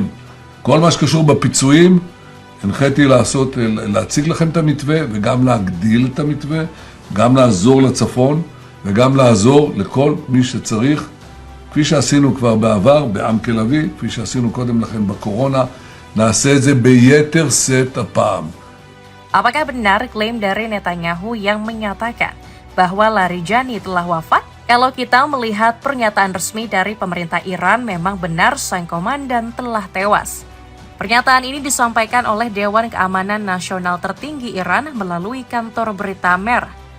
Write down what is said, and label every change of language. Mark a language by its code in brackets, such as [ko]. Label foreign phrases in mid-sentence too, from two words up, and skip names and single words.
[he] כל מה שקשור בפיצויים, הנחיתי להציג לכם את המתווה וגם להגדיל את המתווה, גם לעזור לצפון וגם לעזור לכל מי שצריך, כפי שעשינו כבר בעבר בעם תל אביב, כפי שעשינו קודם לכן בקורונה, נעשה את זה ביתר שאת הפעם. [id] Apakah benar klaim dari Netanyahu yang menyatakan bahwa Larijani telah wafat? Kalau kita melihat pernyataan resmi dari pemerintah Iran, memang benar sang komandan telah tewas. Pernyataan ini disampaikan oleh Dewan Keamanan Nasional tertinggi Iran melalui kantor berita MER.